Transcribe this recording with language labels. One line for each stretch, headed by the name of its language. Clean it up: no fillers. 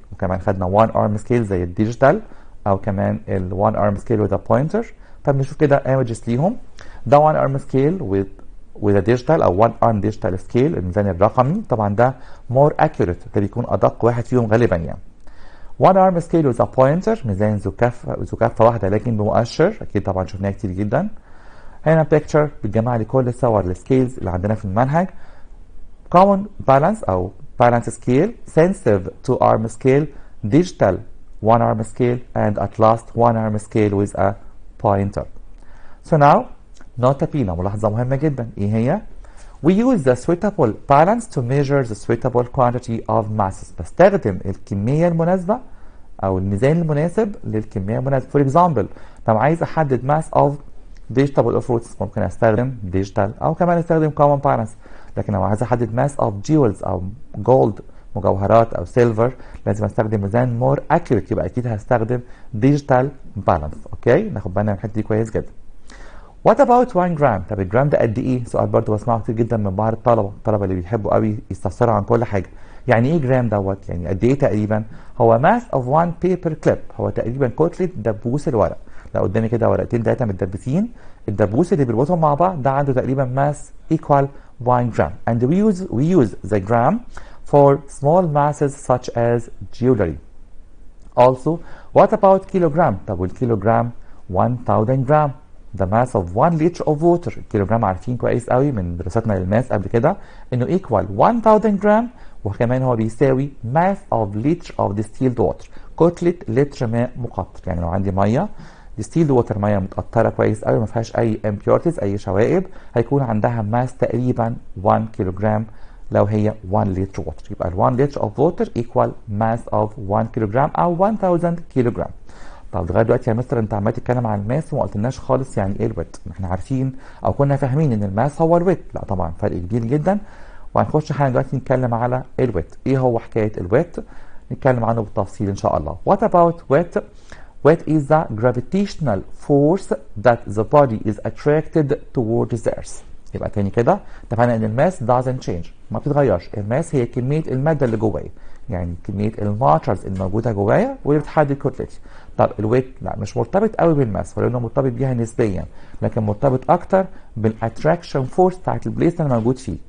Arabic: وكمان خدنا 1 arm scale زي الديجيتال او كمان ال 1 arm scale with a pointer. طب نشوف كده images ليهم. ده 1 arm scale with a digital او 1 arm digital scale الميزان الرقمي، طبعا ده
English: more accurate،
Arabic: ده بيكون ادق واحد فيهم غالبا يعني. 1 arm scale with a pointer ميزان ذو كفه واحده لكن بمؤشر، اكيد طبعا شفناه كتير جدا. هنا picture بتجمع لي كل صور السكيلز اللي عندنا في المنهج.
English: common balance او balance scale, sensitive 2 arm scale, digital 1 arm scale and at last 1 arm scale with a pointer. So now
Arabic: نوت بينا ملاحظة مهمة جدا، ايه هي؟
English: We use the suitable balance to measure the suitable quantity of masses.
Arabic: بستخدم الكمية المناسبة أو الميزان المناسب للكمية المناسبة.
English: For example
Arabic: لو عايز أحدد
English: mass of vegetable or fruits
Arabic: ممكن أستخدم
English: digital
Arabic: أو كمان أستخدم
English: common balance.
Arabic: لكن لو عايز أحدد mass of jewels أو gold مجوهرات أو silver لازم أستخدم ميزان
English: more accurate،
Arabic: يبقى أكيد هستخدم digital balance. أوكي، ناخد بالنا من الحتة دي كويس جدا.
English: What about 1
Arabic: جرام؟ طب الجرام ده قد ايه؟ سؤال برضه بسمعه كتير جدا من بعض الطلبه اللي بيحبوا قوي يستفسروا عن كل حاجه. يعني ايه جرام دوت؟ يعني قد ايه تقريبا؟ هو
English: mass of 1 paper clip،
Arabic: هو تقريبا كتله دبوس الورق. لو قدامي كده ورقتين ثلاثه متدبسين، الدبوس اللي بيربطهم مع بعض ده عنده تقريبا mass equal 1 جرام.
English: And we use the gram for small masses such as jewelry. Also, what about kilogram؟
Arabic: طب والكيلوجرام 1000 جرام.
English: The mass of 1 liter of water.
Arabic: الكيلوجرام عارفين كويس قوي من دراستنا للماس قبل كده انه equal 1000 جرام، وكمان هو بيساوي
English: mass of liter of distilled water،
Arabic: كتلة لتر ماء مقطر. يعني لو عندي ميه distilled water، ميه متقطره كويس قوي ما فيهاش اي impurities اي شوائب، هيكون عندها ماس تقريبا 1 كيلوجرام لو هي 1 لتر water.
English: يبقى ال 1 liter of water equal mass of 1 كيلوجرام
Arabic: او 1000 كيلوجرام. طب لغايه دلوقتي يا مستر انت عمال تتكلم عن الماس وما قلتلناش خالص يعني ايه الويت. احنا عارفين او كنا فاهمين ان الماس هو الويت. لا طبعا فرق كبير جدا، وهنخش حالا دلوقتي نتكلم على الويت. ايه هو حكايه الويت؟ نتكلم عنه بالتفصيل ان شاء الله.
English: What about weight? Weight is the gravitational force that the body is attracted towards the earth.
Arabic: يبقى تاني كده اتفقنا ان الماس
English: doesn't change،
Arabic: ما بتتغيرش. الماس هي كميه الماده اللي جوايا، يعني كميه الماترز الموجوده جوايا واللي بتحدد كتلتي. طب الويت لا مش مرتبط قوي بالماس، ولانه مرتبط بيها نسبيا، لكن مرتبط اكتر بالاتراكشن فورس بتاعت البليس اللي موجود فيه.